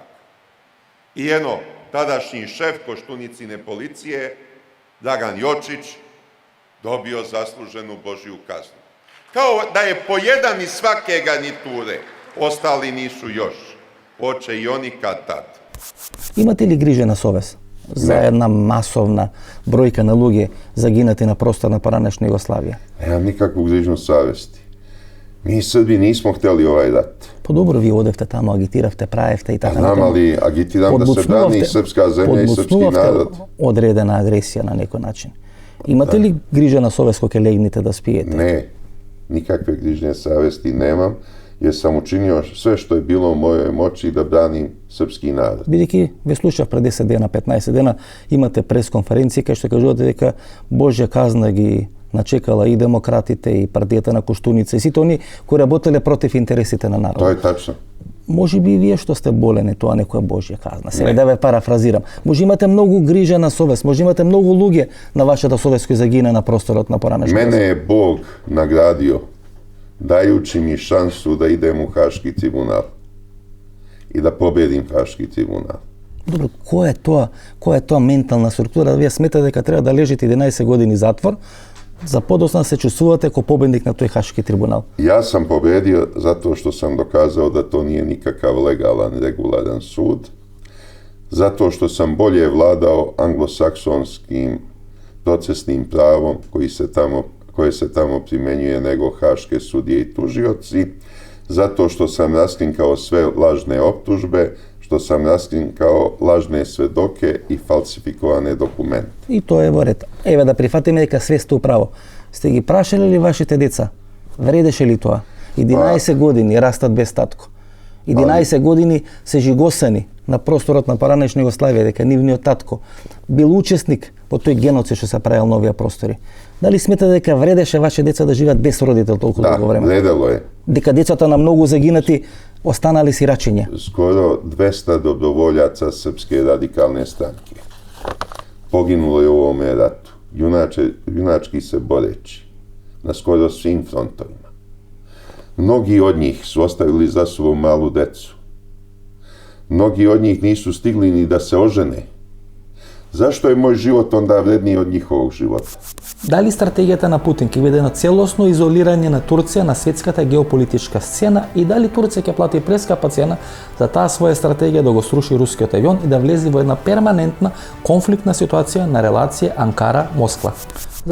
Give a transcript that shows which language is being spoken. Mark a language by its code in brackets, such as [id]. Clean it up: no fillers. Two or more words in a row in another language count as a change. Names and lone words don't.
[sr] I tadašnji šef Koštunicine policije, Dragan Jočić, dobio zasluženu Božju kaznu. Kao da je po jedan iz svake garniture, ostali nisu još. Hoće i oni kad tad. [mk] Имате ли грижа на совест за една масовна бројка на луѓе загинати на простор на поранешна Југославија? [sr] Nemam nikakvu grižnu savesti. Mi Srbi nismo hteli ovaj rat. [mk] По добро, вие одевте таму, агитиравте, правевте и така [sr] Знам, али агитирам да се брани српска земја и српски народ. [mk] Одредена агресија на некој начин. Имате ли грижа на совест кога ќе легнете да спиете? [sr] Ne, nikakve grižne savesti nemam, jer sam učinio sve što je bilo u mojoj moći da branim srpski narod. [mk] Бидејќи ве слушав пред 10 дена, 15 дена, имате пресконференција кај што кажувате дека Божја казна ги начекала и демократите, и партијата на Коштуница, и сите они кои работеле против интересите на народот. [sr] To je tačno. [mk] Може би вие што сте болени, тоа некоја Божја казна. Сега да ве парафразирам. Може имате многу грижа на совест, може имате многу луѓе на вашата совест кои загина на просторот на поранешна. [sr] Mene je Bog nagradio dajući mi šansu da idem u Haški tribunal i da pobedim Haški tribunal. [mk] Добро, која е тоа ментална структура да вие сметате дека треба да лежите 11 години затвор за подоцна се чувствувате како победник на тој Хашки трибунал? [sr] Ja sam pobedio zato što sam dokazao da to nije nikakav legalan, regularan sud, zato što sam bolje vladao anglosaksonskim procesnim pravom koje se tamo primenjuje nego haške sudije i tužioci, zato što sam raskrinkao sve lažne optužbe, što sam raskrinkao lažne svedoke i falsifikovane dokumente. [mk] И тоа е во ред. Еве да прифатиме дека све сте управо. Сте ги прашали ли вашите деца? Вредеше ли тоа? 11 години растат без татко. 11 години се жигосани на просторот на поранешна Југославија дека нивниот татко бил учесник во тој геноцид што се правил на овие простори. Дали сметате дека вредеше вашите деца да живеат без родител толку долго време? [sr] Da, vredelo je. [mk] Дека децата на многу загинати останали сирачиња. [sr] Skoro 200 dobrovoljaca Srpske radikalne stranke poginulo je u ovome ratu, junački se boreći na skoro svim frontovima. Mnogi od njih su ostavili za sobom malu decu. Mnogi od njih nisu stigli ni da se ožene. Zašto je moj život onda vredniji od njihovog života? [mk] Дали стратегијата на Путин ќе биде на целосно изолирање на Турција на светската геополитичка сцена и дали Турција ќе плати прескапа цена за таа своја стратегија да го сруши рускиот авион и да влезе во една перманентна конфликтна ситуација на релација Анкара-Москва?